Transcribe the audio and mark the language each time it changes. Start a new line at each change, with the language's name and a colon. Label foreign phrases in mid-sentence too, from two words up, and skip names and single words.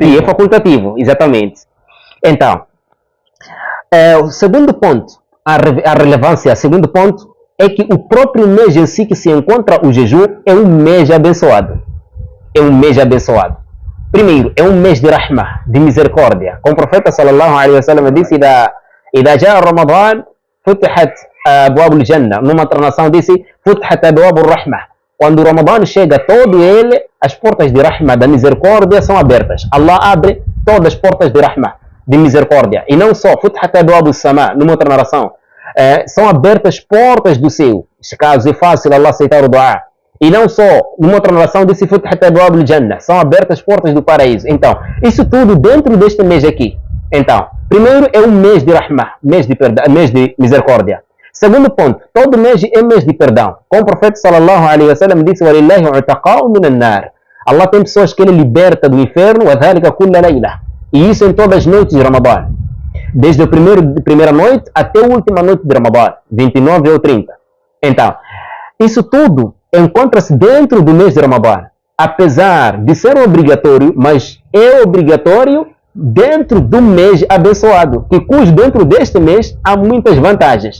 Portuguese: Que é facultativo, exatamente. Então, o segundo ponto, a relevância, o segundo ponto, é que o próprio mês em si que se encontra o jejum é um mês abençoado. É um mês abençoado. Primeiro, é um mês de rahmah, de misericórdia. Como o profeta
Arabic: صلى الله عليه وسلم
Portuguese: disse,
Arabic: إذا جاء رمضان فتحت أبواب الجنة.
Portuguese: Numa tradução disse
Arabic: فتحت أبواب الرحمة.
Portuguese: Quando o Ramadã chega todo ele, as portas de rahmah, da misericórdia, são abertas. Allah abre todas as portas de rahmah, de misericórdia. E não só
Arabic: فتحت أبواب السماء,
Portuguese: numa outra narração, são abertas portas do céu. Neste caso é fácil Allah aceitar o dua. E não só, numa outra narração disse
Arabic: فتحت أبواب الجنة,
Portuguese: são abertas portas do paraíso. Então, isso tudo dentro deste mês aqui. Então, primeiro é um mês de rahmah, mês de misericórdia. Segundo ponto, todo mês é mês de perdão. Como o profeta
Arabic: صلى الله عليه وسلم
Portuguese: disse,
Arabic: وَلِلَّهِ عُتَقَاءُ مِنَ النَّارِ.
Portuguese: Allah tem pessoas que ele liberta do inferno,
Arabic: وَذَلِكَ كُلَّ لَيْلَةٍ.
Portuguese: E isso em todas as noites de Ramadã. Desde a primeira noite até a última noite de Ramadã, 29 ou 30. Então, isso tudo encontra-se dentro do mês de Ramadã. Apesar de ser obrigatório, mas é obrigatório dentro do mês abençoado, que cujo dentro deste mês há muitas vantagens.